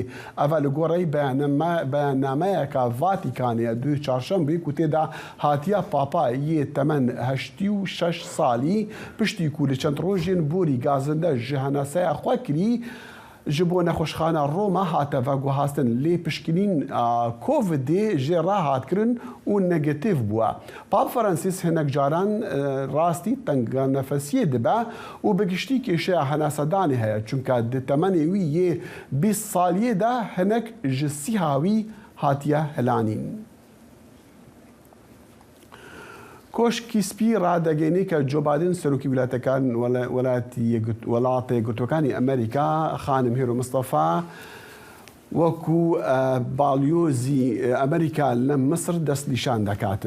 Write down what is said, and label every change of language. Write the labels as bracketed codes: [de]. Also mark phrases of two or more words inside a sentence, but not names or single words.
[ku] Ev li gorî beyannameyeka Vatikanê du çarşembê ku tê de hatiya Papa yê temen 86 salî piştî ku li çend rojên borî gazinde ji henaseya xwe kirî ji bo nexweşxana Roma hate veguhastin lê piştgirîn Covidê jê rahatkirin û negatif bûye. Pap Francis hinek caran rastî tenga nefesiyê dibe û bi giştî kêşeya henasedanê heye çunka di temenê wî yê 20 saliyê de hinek ji sîha wî hatiye helanîn. [ckb] کۆشکی سپی ڕدەگەینی کە جۆ بایدن سەرۆکی ویلایەتەکان وڵاتە یەکگرتوەکانی ئەمریکا خانم هێرۆ مستەفا وەکو باڵیۆزی ئەمریکا لە مسر دەست نیشان دەکاتن.